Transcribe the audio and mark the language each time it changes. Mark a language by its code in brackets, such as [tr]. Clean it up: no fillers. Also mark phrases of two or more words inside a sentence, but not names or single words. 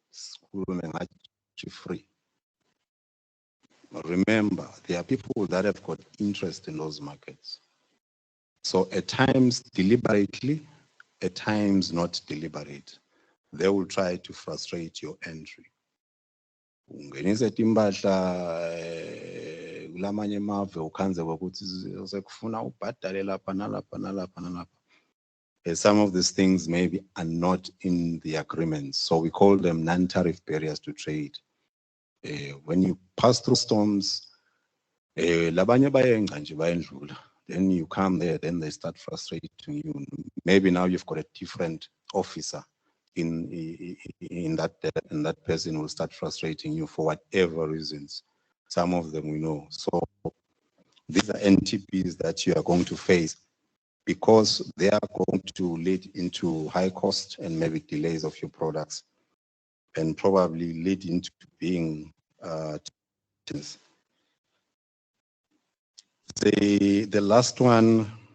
[en] Free. Remember, there are people that have got interest in those markets. So at times deliberately, at times not deliberate, they will try to frustrate your entry. [ss] Ungenise timbahla kulamanye emave ukhanze ukuthi sekufuna ubhadale lapha nalapha nalapha nalapha. [en] Some of these things maybe are not in the agreements, so we call them non-tariff barriers to trade. When you pass through storms, [ss] labanye bayenza nje bayendlula. [en] Then you come there, then they start frustrating you. Maybe now you've got a different officer in that person will start frustrating you for whatever reasons. Some of them we know. So these are NTPs that you are going to face because they are going to lead into high cost and maybe delays of your products and probably lead into being the last one,